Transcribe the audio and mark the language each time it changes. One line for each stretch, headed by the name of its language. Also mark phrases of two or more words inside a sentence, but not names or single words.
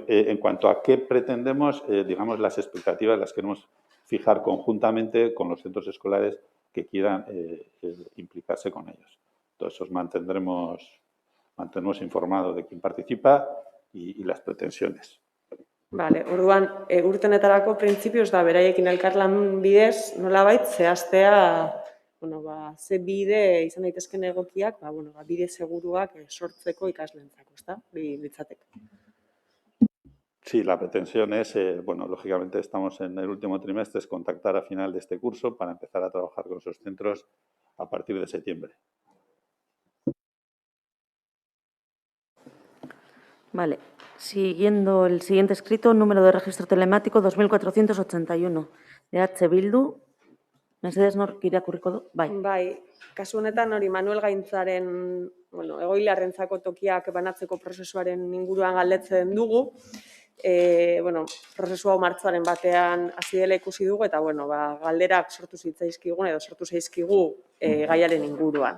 Spanish: En cuanto a qué pretendemos, digamos, las expectativas las queremos fijar conjuntamente con los centros escolares que quieran implicarse con ellos. Entonces, os mantendremos informados de quién participa y las pretensiones. Vale,
Basque: orduan, urtenetarako printzipioz da, beraiekin elkarlan bidez, nolabait, zehaztea, bueno, ze bide izan daitezken egokiak, bide seguruak sortzeko ikaslentzako, ezta? Litzateke.
Spanish: Sí, la pretensión es, lógicamente estamos en el último trimestre, es contactar a final de este curso para empezar a trabajar con esos centros a partir de septiembre. Vale. Siguiendo el siguiente escrito, número de registro telemático 2481 de H. Bildu.
Basque: Mesedez nork irakurriko du? Bai. Bai, kasu honetan hori Manuel Gaintzaren, egoilarrentzako tokiak banatzeko prozesuaren inguruan galdetzen dugu. Prozesu hau martxoaren batean hasi dela ikusi dugu eta galderak sortu zaizkigu gaiaren inguruan.